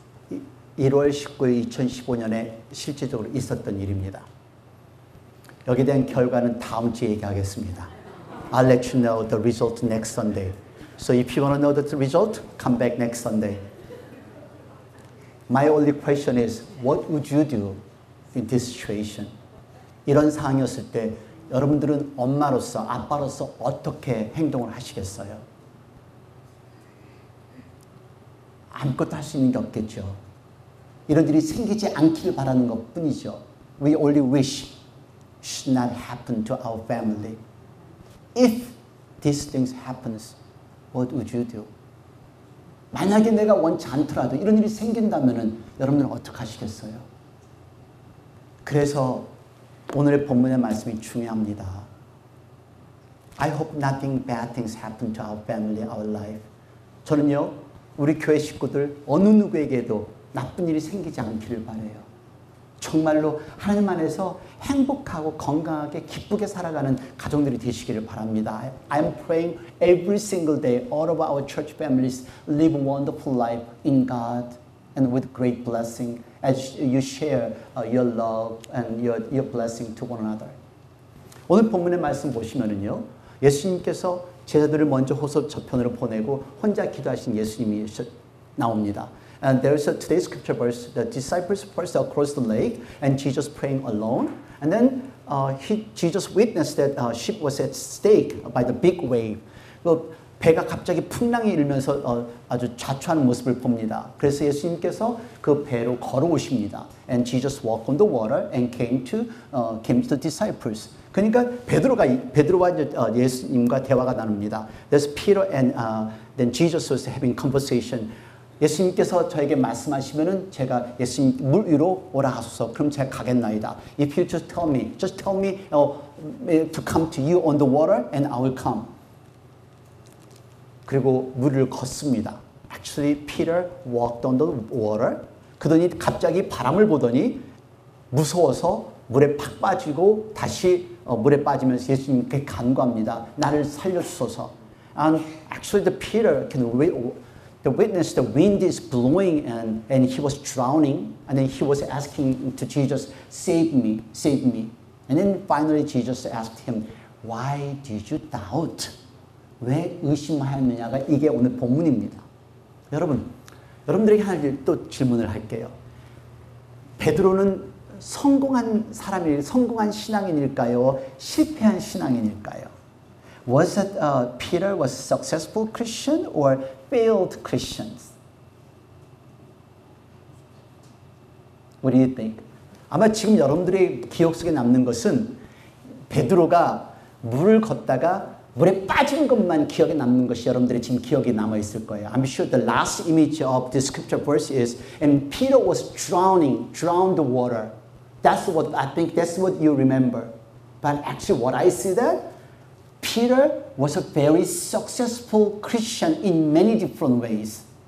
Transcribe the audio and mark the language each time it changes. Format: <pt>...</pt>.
<ko>이 1월 19일 2015년에 실제적으로 있었던 일입니다. 여기에 대한 결과는 다음 주에 얘기하겠습니다.</ko> <en>I'll let you know the result next Sunday. So if you want to know the result, come back next Sunday. My only question is, what would you do in this situation?</en> <ko>이런 상황이었을 때 여러분들은 엄마로서, 아빠로서 어떻게 행동을 하시겠어요? 아무것도 할 수 있는 게 없겠죠. 이런 일이 생기지 않기를 바라는 것 뿐이죠.</ko> <en>We only wish should not happen to our family. If these things happens, what would you do?</en> <ko>만약에 내가 원치 않더라도 이런 일이 생긴다면 여러분들은 어떻게 하시겠어요? 그래서 오늘의 본문의 말씀이 중요합니다.</ko> <en>I hope nothing bad things happen to our family, our life.</en> <ko>저는요, 우리 교회 식구들 어느 누구에게도 나쁜 일이 생기지 않기를 바라요. 정말로 하나님 안에서 행복하고 건강하게 기쁘게 살아가는 가정들이 되시기를 바랍니다.</ko> <en>I'm praying every single day all of our church families live a wonderful life in God and with great blessing as you share your love and your blessing to one another.</en> <ko>오늘 본문의 말씀 보시면은요, 예수님께서 제자들을 먼저 호소 저편으로 보내고 혼자 기도하신 예수님이 나옵니다.</ko> <en>And there's today's scripture verse, the disciples first across the lake and Jesus praying alone. And then Jesus witnessed that ship was at stake by the big wave.</en> <ko>배가 갑자기 풍랑이 일면서 아주 자초하는 모습을 봅니다. 그래서 예수님께서 그 배로 걸어오십니다.</ko> <en>And Jesus walked on the water and came to the disciples.</en> <ko>그러니까 베드로와 예수님과 대화가 나눕니다.</ko> <en>There's Peter and then Jesus was having conversation.</en> <ko>예수님께서 저에게 말씀하시면은 제가 예수님 물 위로 오라 하소서. 그럼 제가 가겠나이다.</ko> <en>If you just tell me to come to you on the water and I will come.</en> <ko>그리고 물을 걷습니다.</ko> <en>Actually, Peter walked on the water.</en> <ko>그러더니 갑자기 바람을 보더니 무서워서 물에 팍 빠지고 다시 물에 빠지면서 예수님께 간구합니다. 나를 살려주소서.</ko> <en>And actually, the Peter the witness, the wind is blowing and he was drowning. And then he was asking to Jesus, save me, save me. And then finally Jesus asked him, why did you doubt?</en> <ko>왜 의심하였느냐가 이게 오늘 본문입니다. 여러분들에게 하나 또 질문을 할게요. 베드로는 성공한 신앙인일까요? 실패한 신앙인일까요?</ko> <en>Was it Peter was a successful Christian or failed Christians? What do you think?</en> <ko>아마 지금 여러분들의 기억 속에 남는 것은 베드로가 물을 걷다가 물에 빠진 것만 기억에 남는 것이 여러분들의 지금 기억에 남아 있을 거예요.</ko> <en>I'm sure the last image of this scripture verse is, and Peter was drowned the water. That's what you remember. But actually, what I see that Peter was a very successful Christian in many different ways.</en>